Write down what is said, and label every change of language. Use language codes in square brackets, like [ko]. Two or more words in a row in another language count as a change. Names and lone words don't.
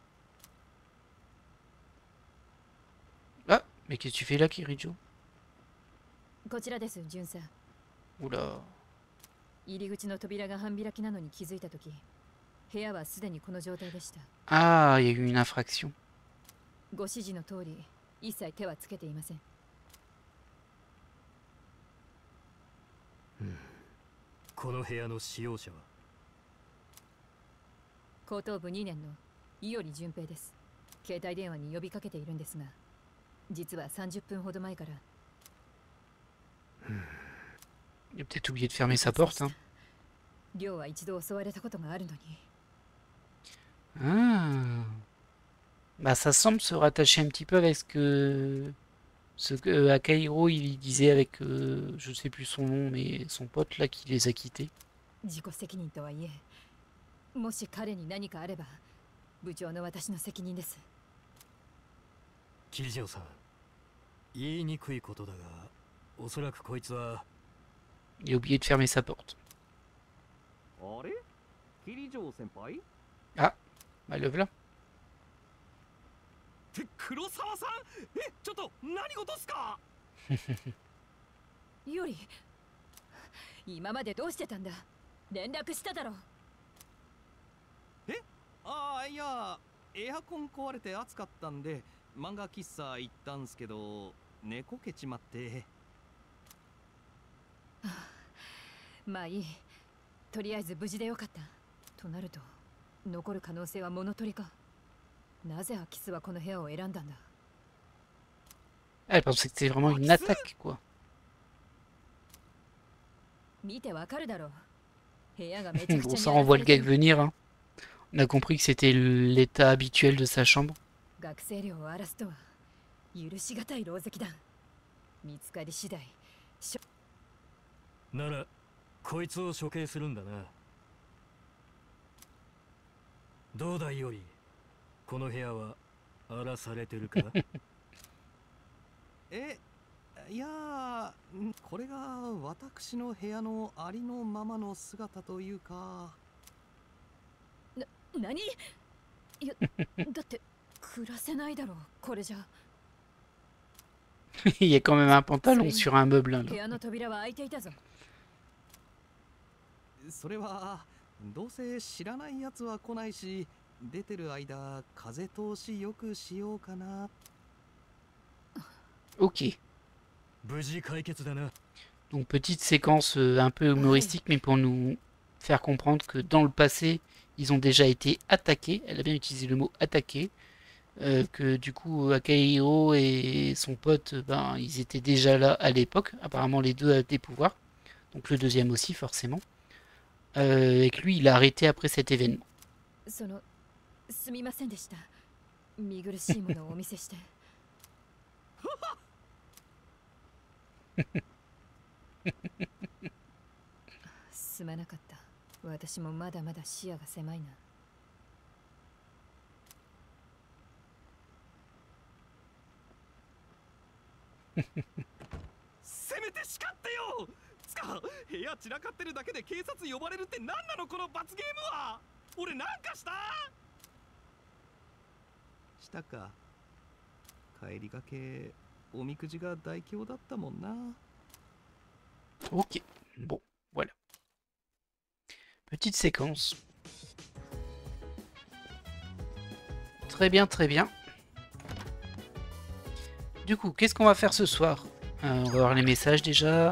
[fr] Ah, mais qu'est-ce que tu fais là, Kirijo? Oula. Ah, il y a eu une infraction. [ja] この部屋の使用者は高等部2年の伊織純平です。携帯電話に呼びかけているんですが、実は30分ほど前から。 [fr] Il a peut-être oublié de fermer sa porte, hein. [ja] 亮は一度襲われたことがあるのに。 Ah. [fr] Bah ça semble se rattacher un petit peu avec ce que Akahiro il disait avec je sais plus son nom mais son pote là qui les a quittés. [ja] 自己責任とはいえ、もし彼に何かあれば部長の私の責任です。キリジョーさん、言いにくいことだが、おそらくこいつは。 [fr] Il a oublié de fermer sa porte. [ja] あれ？キリジョー先輩？ [fr] Ah, bah le voilà. [ja] 黒沢さん、ちょっと何事っすか？より今までどうしてたんだ？連絡しただろ。ああ、いや、エアコン壊れて暑かったんで漫画喫茶行ったんすけど寝こけちまって。まあいい。とりあえず無事でよかった。となると残る可能性は物取りか。なぜアキスはこの部屋を選んだんだ。 [fr] Elle pensait que c'était vraiment une attaque quoi. [ja] 見てわかるだろう。部屋がめちゃくちゃ [fr] Bon ça renvoie le gag venir hein. On a compris que c'était l'état habituel de sa chambre. [ja] 学生寮を荒らすとは許しがたい狼藉だ。見つかり次第ならこいつを処刑するんだな。どうだいより、この部屋は荒らされてるか？いやー、これが私の部屋のありのままの姿というか。何？いや、だって暮らせないだろう、これじゃ。 [fr] Il y a quand même un pantalon sur un meuble. Hein, [ja] 部屋の扉は開いていたぞ。それはどうせ知らないやつは来ないし、出てる間風通しよくしようかな。 [fr] Ok. [ja] 無事解決だな。 [fr] Donc petite séquence un peu humoristique, mais pour nous faire comprendre que dans le passé, ils ont déjà été attaqués. Elle a bien utilisé le mot attaquer. Que du coup Akahiro et son pote, ben, ils étaient déjà là à l'époque. Apparemment les deux avaient des pouvoirs. Donc le deuxième aussi forcément. Et que lui il a arrêté après cet événement. [ja] すみませんでした。見苦しいものをお見せして。すまなかった。私もまだまだ視野が狭いな。せめて叱ってよ。つか部屋散らかってるだけで警察呼ばれるって何なのこの罰ゲームは。俺なんかしたか。帰りがけおみくじが大凶だったもんな。 [fr] Ok, bon, voilà. Petite séquence. Très bien, très bien. Du coup, qu'est-ce qu'on va faire ce soir? On va voir les messages déjà.